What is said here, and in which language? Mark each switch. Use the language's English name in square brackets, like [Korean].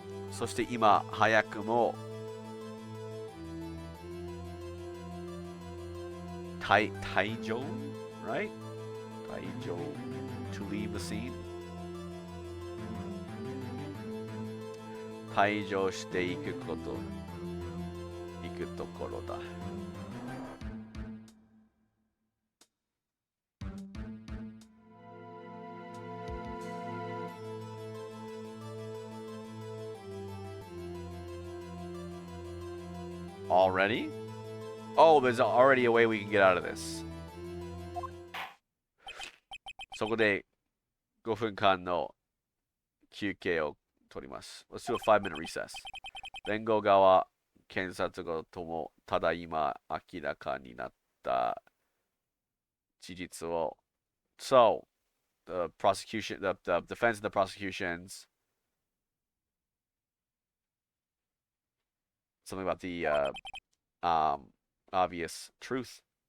[Japanese] そして今早くも退場 [English] right? [Japanese] 退場 [English] to leave the scene. [Japanese] 退場していくところだ. [English] Already? Oh, there's already a way we can get out of this. [Japanese] そこで5分間の休憩を取ります. [English] Let's do a 5-minute recess. [Japanese] 弁護側、検察側ともただ今明らかになった事実を. [English] So, the prosecution, the defense and the prosecutions, something about the obvious truth.